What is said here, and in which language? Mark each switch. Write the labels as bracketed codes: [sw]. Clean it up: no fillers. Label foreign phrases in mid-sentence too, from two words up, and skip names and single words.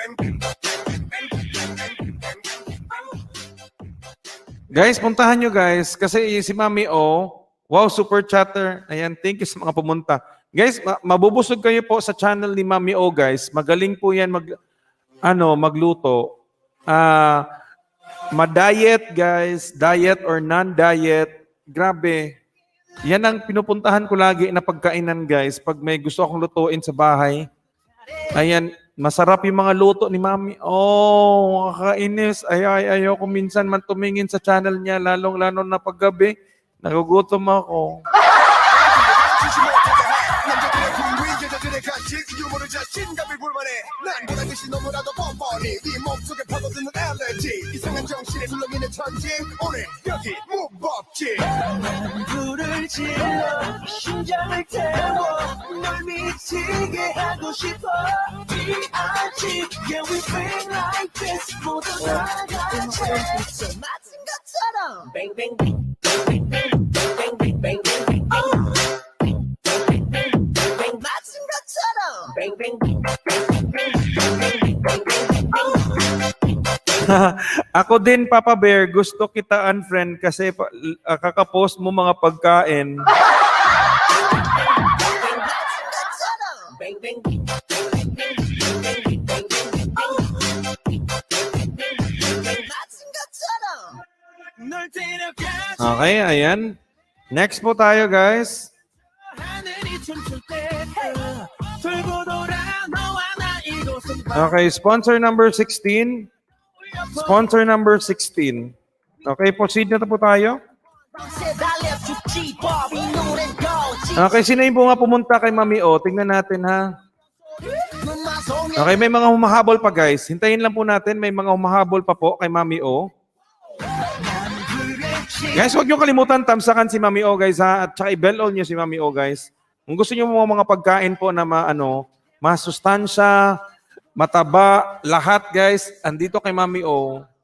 [tl] Guys, puntahan nyo guys. Kasi si Mami O, wow, super chatter. Ayan, [en] thank you [tl] sa mga pumunta. Guys, mabubusog kayo po sa channel ni Mami O guys. Magaling po yan magluto. Ma-diet guys, [en] diet or non-diet. [tl] Grabe. Yan ang pinupuntahan ko lagi na pagkainan guys. Pag may gusto akong lutuin sa bahay. Ayan, masarap yung mga luto ni Mami. Oh, kakainis. Ayaw ko minsan man tumingin sa channel niya, lalong-lalo na paggabi. Nagugutom ako. [ko] 유머를 자신감이 불만해 난 보란 듯이 너무나도 뻔뻔히 네 몸속에 파고드는 알레르기 이상한 정신에 술렁이는 천지 오늘 여기 무법지 불을 질러 심장을 태워 널 미치게 하고 싶어 B.I.G. [en] Yeah we bring like this [ko] 모두 다 같이 맞은 것처럼 맞은 것처럼 [tl] Ako din, Papa Bear, gusto kita unfriend kasi kakapost mo mga pagkain. [ko] 널 데려가 [tl] Okay, ayan. Next po tayo, guys. [ko] 하늘이 춤출 때 돌고 돌아 너와 나 이곳은 [en] Okay, sponsor number 16. Sponsor number 16. [tl] Okay, proceed na po tayo. [ko] 밤새 달려 죽지 법 이 노래는 go [tl] Okay, sino yung mga pumunta kay Mami O? Tingnan natin, ha? [ko] 눈마송의 [tl] Okay, may mga humahabol pa, guys. Hintayin lang po natin. May mga humahabol pa po kay Mami O. Guys, huwag niyo kalimutan tamsakan si Mami O, guys, ha? At saka i-bell all niyo si Mami O, guys. Kung gusto niyo mga pagkain po na masustansya, mataba, lahat, guys, andito kay Mami O.